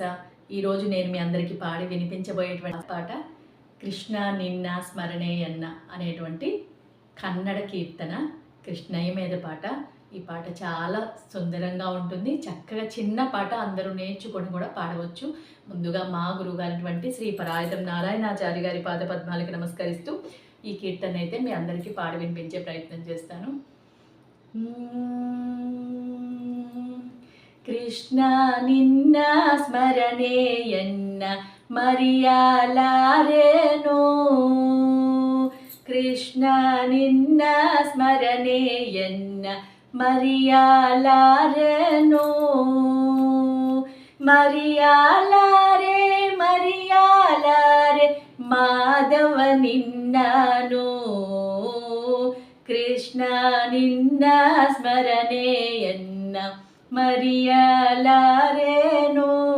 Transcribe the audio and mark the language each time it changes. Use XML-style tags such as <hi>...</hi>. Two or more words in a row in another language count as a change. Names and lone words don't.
<te>ఈరోజు నేను మీ అందరికీ పాడి వినిపించబోయేటువంటి పాట కృష్ణ నిన్న స్మరణేయన్న అనేటువంటి కన్నడ కీర్తన, కృష్ణయ్య మీద పాట. ఈ పాట చాలా సుందరంగా ఉంటుంది, చక్కగా చిన్న పాట, అందరూ నేర్చుకొని కూడా పాడవచ్చు. ముందుగా మా గురువుగారైనటువంటి శ్రీ పరాయతం నారాయణాచార్య గారి పాదపద్మాలకు నమస్కరిస్తూ ఈ కీర్తన అయితే మీ అందరికీ పాడి వినిపించే ప్రయత్నం చేస్తాను.</te> <kn>ಕೃಷ್ಣ ನಿನ್ನ ಸ್ಮರಣೆಯನ್ನ ಮರೆಯಲಾರೆನೋ, ಕೃಷ್ಣ ನಿನ್ನ ಸ್ಮರಣೆಯನ್ನ ಮರೆಯಲಾರೆನೋ, ಮರೆಯಲಾರೆ ಮರೆಯಲಾರೆ ಮಾಧವ ನಿನ್ನನು, ಕೃಷ್ಣ ನಿನ್ನ ಸ್ಮರಣೆಯನ್ನ ಮರೆಯಲಾರೆನೋ.</kn>